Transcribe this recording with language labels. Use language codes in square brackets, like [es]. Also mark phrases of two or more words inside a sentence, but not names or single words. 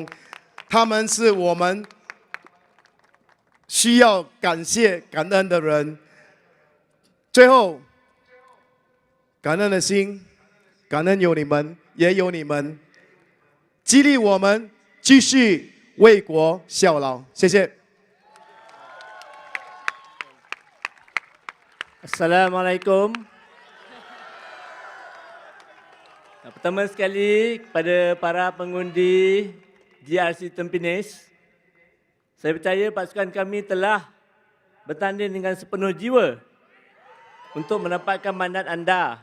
[zh] 他们是我们需要感谢、感恩的人。最后，感恩的心，感恩有你们，也有你们。激励我们继续为国效劳，谢谢。 [ms] Assalamualaikum. Pertama sekali kepada para pengundi GRC Tampines, saya percaya pasukan kami telah bertanding dengan sepenuh jiwa untuk mendapatkan mandat anda.